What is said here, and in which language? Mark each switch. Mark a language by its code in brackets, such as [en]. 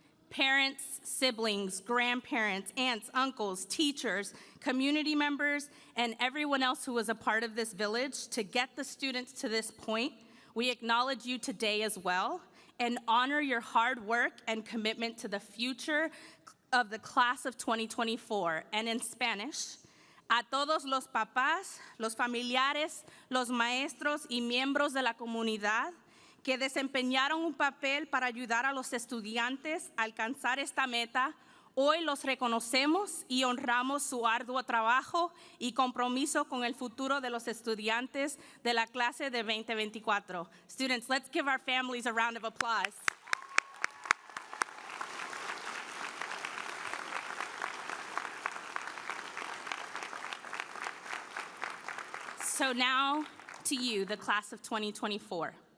[en] Parents, siblings, grandparents, aunts, uncles, teachers, community members, and everyone else who was a part of this village to get the students to this point, we acknowledge you today as well and honor your hard work and commitment to the future of the class of 2024. And in Spanish, [es] a todos los papás, los familiares, los maestros y miembros de la comunidad que desempeñaron un papel para ayudar a los estudiantes a alcanzar esta meta, hoy los reconocemos y honramos su arduo trabajo y compromiso con el futuro de los estudiantes de la clase de 2024. [en] Students, let's give our families a round of applause. So now to you, the class of 2024.